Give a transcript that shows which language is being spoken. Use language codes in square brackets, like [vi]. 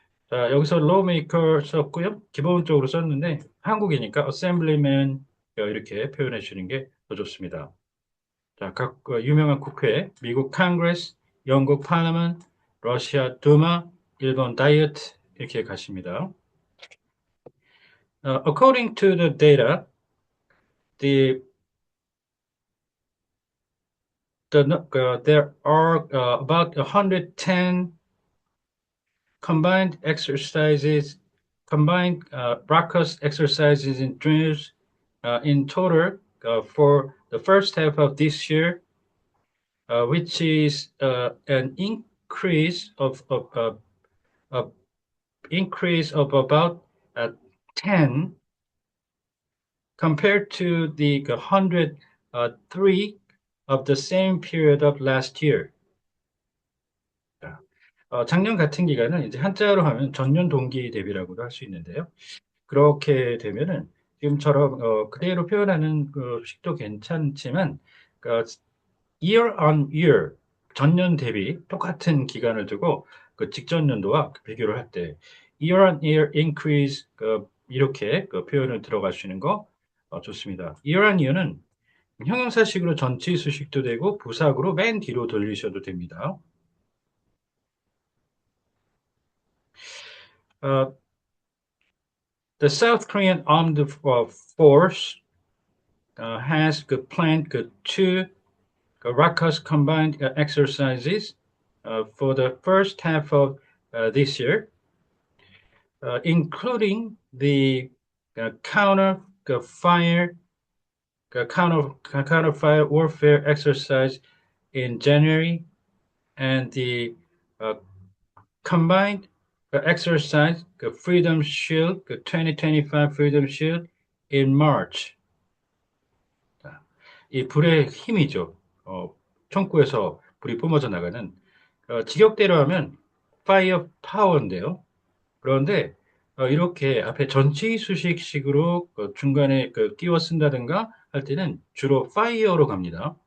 [ko] 자, 여기서 lawmaker 썼고요. 기본적으로 썼는데 한국이니까 assemblyman 이렇게 표현해 주시는 게 더 좋습니다. 자, 각 유명한 국회, 미국 Congress, 영국 Parliament, 러시아 두마, 일본 다이어트 이렇게 가십니다. [en] According to the data, the there are about 110 combined exercises, combined RACOS exercises and drills in total for the first half of this year, which is an of increase of about 10 compared to the 103 of the same period of last year. [ko] 작년 같은 기간은 이제 한자로 하면 전년 동기 대비라고도 할 수 있는데요. 그렇게 되면은 지금처럼 그대로 표현하는 그 식도 괜찮지만 그 year on year 전년 대비 똑같은 기간을 두고 그 직전 연도와 비교를 할 때 [en] year on year increase [ko] 이렇게 그 표현을 들어가시는 거 좋습니다. year on year는 형용사식으로 전치 수식도 되고 부사구로 맨 뒤로 돌리셔도 됩니다. [en] Uh, the South Korean armed force has planned two RACOS combined exercises for the first half of this year, including the counter fire counter fire warfare exercise in January and the uh, combined exercise Freedom Shield 2025 Freedom Shield in March. [ko] 이 불의 힘이죠. 총구에서 불이 뿜어져 나가는 직역대로 하면 파이어 파워인데요. 그런데 이렇게 앞에 전치 수식식으로 중간에 끼워 쓴다든가 할 때는 주로 파이어로 갑니다.